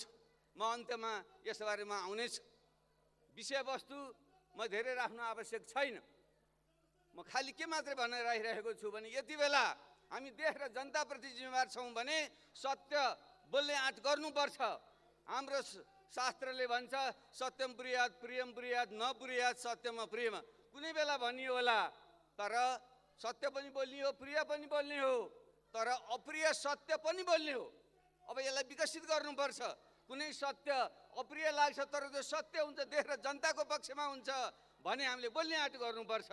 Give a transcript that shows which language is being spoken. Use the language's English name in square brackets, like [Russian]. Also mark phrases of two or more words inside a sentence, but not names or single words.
[Nepali] म अन्त्यमा यस बारेमा आउनेछु। विषयवस्तु म धेरै राख्नु आवश्यक छैन। म खालि के मात्रै भनेर आइरहेको छु भने यति बेला हामी देश र जनताप्रति जिम्मेवार छौँ भने सत्य बोल्ने आँट गर्नुपर्छ। हाम्रो शास्त्रले भन्छ [Sanskrit] सत्यम ब्रूयात् प्रियम ब्रूयात् न ब्रूयात् सत्यम अप्रियम। [Nepali] कुनै बेला भनियो होला, तर सत्य पनि बोल्ने हो, प्रिय पनि बोल्ने हो, तर अप्रिय सत्य पनि बोल्ने हो। अब यसलाई विकसित गर्नुपर्छ। कुनै सत्य अप्रिय लाग्छ तर त्यो सत्य हुन्छ, देश र जनताको पक्षमा हुन्छ भने हामीले बोल्ने आँट गर्नुपर्छ।